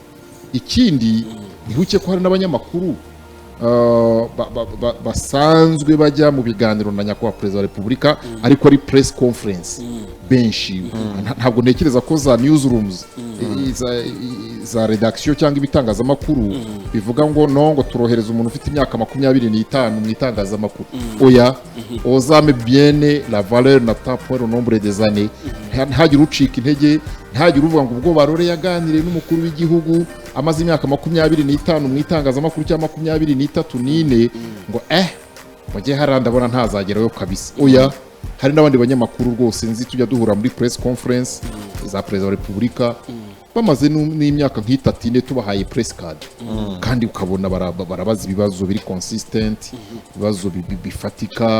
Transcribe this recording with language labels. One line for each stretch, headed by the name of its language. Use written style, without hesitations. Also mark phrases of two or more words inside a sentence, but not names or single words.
Kinyarwanda: Ikindi ntihuke ko hari n'abanyamakuru basanzwe bajya mu biganiro na nyakubahwa perezida wa repubulika, ariko ari
English: press conference
Kinyarwanda: benshi. Ntabwo ntekereza ko za newsrooms za redaction cyangwa ibitangazamakuru bivuga ngo no, ngo turohereza umuntu ufite imyaka 25 mu itangazamakuru.
French: Oya, ozame biene la valeur n'attend point le nombre des années.
Kinyarwanda: Ntihagire ucika intege, ntihagire uvuga ngo ubwo Barore yaganiriye n'umukuru w'igihugu amaze imyaka 25 mu itangazamakuru cyangwa 23 ngo mujye harandabona ntazagerayo kabisa. Oya, hari n'abandi banyamakuru rwose nzi tujya duhura muri
English: press conference
Kinyarwanda: za perezida wa repubulika, bamaze n'imyaka nk'itatu ine tubahaye
English: press card
Kinyarwanda: kandi ukabona barabaza ibibazo biri consistent, ibibazo bifatika.